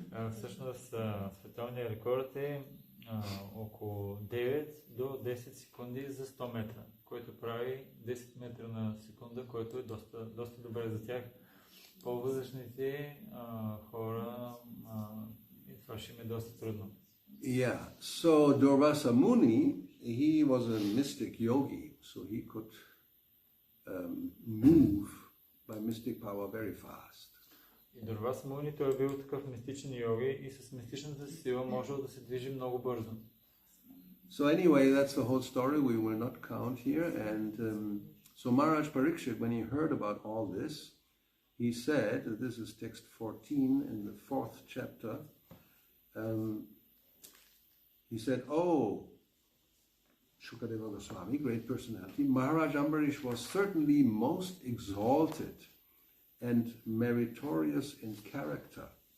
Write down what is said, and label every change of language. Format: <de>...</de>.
<bg>Всъщност световният рекорд е около 9 до 10 секунди за 100 метра, което прави 10 метра на секунда, което е доста добре за тях. По-възрастните хора и това ще им е доста трудно.</bg> <en>Yeah, so Durvasa Muni, he was a mystic yogi, so he could move by mystic power very fast.</en> <bg>И Дурваса Муни, той е бил такъв мистичен йоги и с мистичната сила можел да се движи много бързо.</bg> <en>So anyway, that's the whole story. We will not count here. And so Maharaj Parikshit, when he heard about all this, he said, this is text 14 in the 4th chapter, he said, oh, Shukadeva Goswami, great personality, Maharaj Ambarish was certainly most exalted and meritorious in character.</en>